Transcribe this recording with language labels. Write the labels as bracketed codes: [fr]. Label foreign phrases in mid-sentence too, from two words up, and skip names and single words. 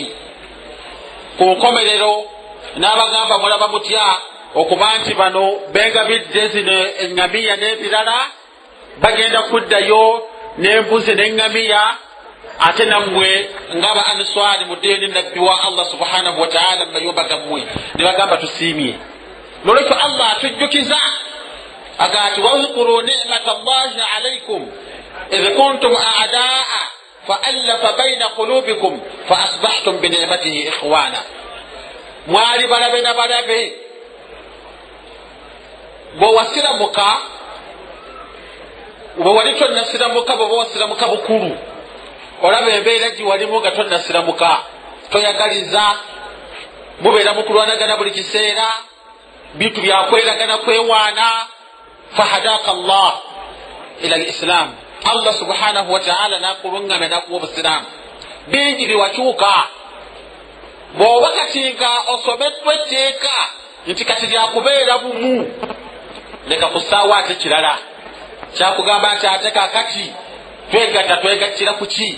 [lg] Ku nkomerero n'abagamba mulaba mutya okuba nti bano bengabidde zino eŋŋamiya n'ebirala, bagenda kuddayo n'embuzi n'eŋŋamiya, ate nammwe ng'aba Answari muddeyo ne nabbi wa Allah [ar] سبحانه وتعالى [lg] mu mayumba gammwe, ne bagamba tusiimye. Nolwekyo Allah atujjukiza agati [ar] واذكروا نعمة الله عليكم إذ كنتم أعداء فألف بين قلوبكم فأصبحتم بنعمته إخوانا. [lg] Mwali balabe na balabe, bwe wasiramuka, bwe wali tonnasiramuka, bwe wasiramuka bukulu, olaba embeera gye walimu nga tonnasiramuka, toyagaliza, mubeera mu kulwanagana buli kiseera, bintu byakweragana kwewaana. [ar] فهداك الله إلى الإسلام الله سبحانه وتعالى [lg] n'akuluŋŋamya n'akuwa obusiraamu. Bingi biwakyuka, bw'oba kati nga osomeddwa etteeka nti kati lyakubeera bumu, leka kusaawa ate kirala kyakugamba nti ate kaakati twegatta, twegattira ku ki?